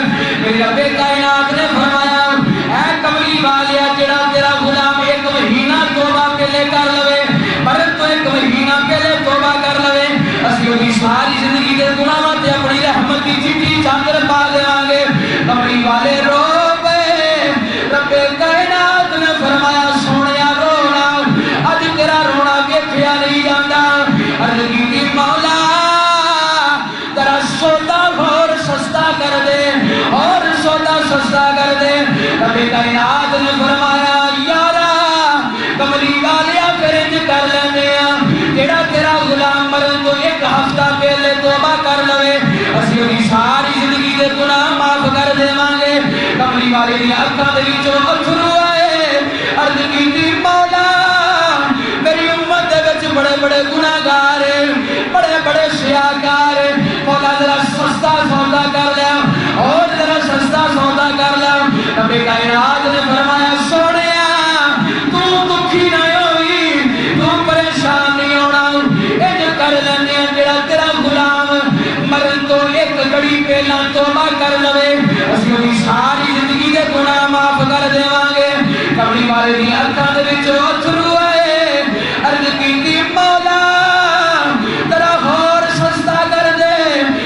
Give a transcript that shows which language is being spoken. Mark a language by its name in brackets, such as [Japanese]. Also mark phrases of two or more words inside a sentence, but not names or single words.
[Punjabi] میرے رب کائنات نے فرمایا اے کملی والیا جڑا تیرا غلام 1 مہینہ توبہ پہلے کر لوے، مرن تو 1 مہینہ پہلے توبہ کر لوے، اسی اونی ساری زندگی دے گناہاں تے اپنی رحمت دی چٹھی چادر پا دیواں گے۔ کملی والے رو پے، رب کائنات نے فرمایا سونیا رونا اج تیرا رونا ویکھیا نہیں جاندا۔ عرض کیتی مولا ذرا سودا اور سستا کر دے، اور سودا سستا کر دے۔ رب کائنات نے فرمایا یارا کملی والیا پھر انج کر لیندے ہاں، جڑا تیرا غلام مرن تو 1 ہفتہ پہلے توبہ کر لوے، اسی اونی ساری زندگی دے گناہ معاف کر دیواں گے۔ کملی والے دی اکھاں دے وچوں اتھرو آئے، عرض کیتی مولا میری امت دے وچ بڑے بڑے گناہگار ہیں، بڑے بڑے سیاہکار ہیں، مولا ذرا سستا سودا کر لیا، اور ذرا سستا سودا کر لیا۔ رب کائنات نے فرمایا سونیا تو دکھی نہ ہوئی، تو پریشان نہیں ہونا، انج کر لینے ہیں جڑا تیرا غلام مرن تو 1 گھڑی پہلا توبہ کر لوے، اسی اونی ساری زندگی دے گناہ معاف کر دیواں گے۔ کملی والے دی اکھاں دے وچ اتھرو آئے، عرض کیتی مولا ذرا اور سستا کر دے۔